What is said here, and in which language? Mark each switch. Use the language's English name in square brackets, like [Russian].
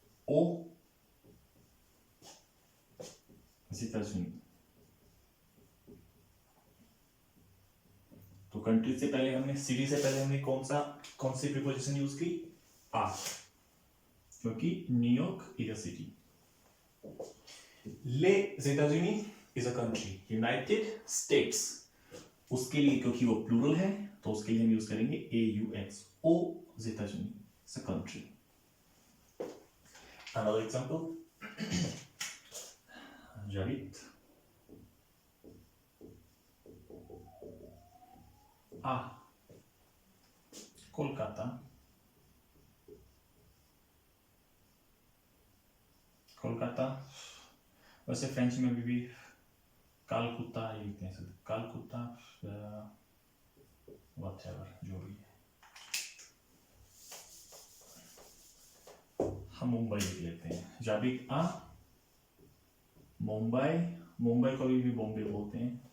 [French] ओ États-Unis. [Hindi] तो कंट्री से पहले हमने, सिटी से पहले हमने कौन सी प्रीपोजिशन यूज की? आ, क्योंकि [English] New York is a city. Les États-Unis is a country. [Hindi] United States, उसके लिए क्योंकि वो प्लूरल है तो उसके लिए हम यूज करेंगे AUX. [English] aux États-Unis is a country. Another example. [French] j'habite à Kolkata. [Hindi] Kolkata वैसे फ्रेंच में भी कालकुत्ता ही लिखते हैं, कालकुत्ता व्हाटएवर जो भी है. हम मुंबई लिख लेते हैं. [French] j'habite à मुंबई. [Hindi] मुंबई को भी बॉम्बे बोलते हैं.